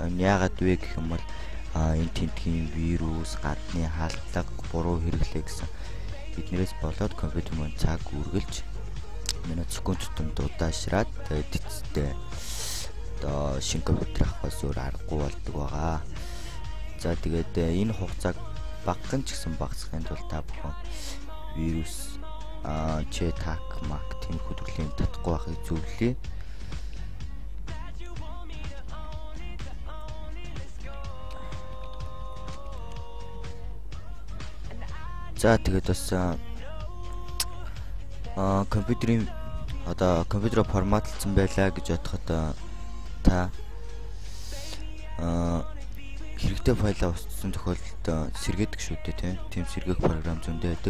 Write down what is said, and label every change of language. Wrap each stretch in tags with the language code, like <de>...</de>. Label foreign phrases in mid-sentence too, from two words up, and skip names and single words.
<mn>Яагаад вэ гэх юм бол энэ тентгийн вирус, гадны халдлага, буруу хэрэглээ гэсэн эднэрээс болоод компьютер маань цаг үргэлж минут, секунд тутамд удаашраад тэгээд эцэстээ одоо шинэ компьютер авахаас өөр аргагүй болдог байгаа. За тэгээд энэ хугацааг багхан ч гэсэн багасгахын тулд та бүхэн вирус</mn> <en>chat hack mac</en> <mn>тиймэрхүү төрлийн татахгүй байхыг зөвлөе. За тэгээд бас компьютерийн одоо компьютероо форматлсан байлаа гэж бодоход та хэрэгтэй файлаа устсан тохиолдолд сэргээдэг шүү дээ тийм сэргээх програм зөндөө байдаг.</mn>